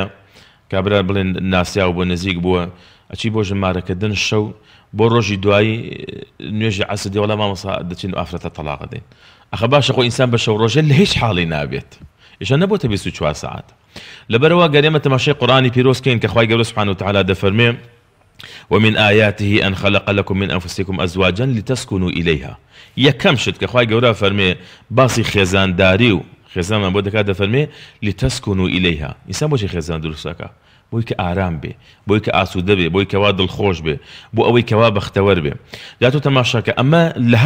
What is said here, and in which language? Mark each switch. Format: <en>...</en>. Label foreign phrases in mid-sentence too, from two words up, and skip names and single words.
<ckb>کابرا بڵێن ناسیا و بۆ نزیک بووە ئەچی بۆ ژمارەکردن شەو بۆ ڕۆژی دوایی نوێژی عەسر دێ وەڵا مامۆستا دەچین و ئافرەتە تەلاق دەین ئەخە باشە خۆ ئینسان بە شەو ڕۆژە لە هیچ حاڵی نابێت ئیشە نەبووتە 24 ساعت لەبەرەوە گەرێمە تەماشای قورئانی پیرۆزکەین کە خوای گەورە</ckb> <ar>سوبحانه وتعالى</ar> <ckb>دەفەرمێ</ckb> <ar>ومن آياته أن خلق لكم من أنفسكم أزواجا لتسكنوا إليها</ar> <ckb>یەکەم شت کە خوای گەورە فەرمێ باسی خێزانداری و خێزانمان بۆ دەکات دەفەرمێ</ckb> <ar>لتسكنوا إليها</ar> <ckb>ئینسان بۆچی خێزان دروستەکە بۆی کە ئارام بێ بۆی کە ئاسوودە بێ بۆی کەوا دڵخۆش بێ بۆ ئەوەی کەوا بەختەوەر بێ جاتۆ تەماشاکە ئەمە لە هەر</ckb>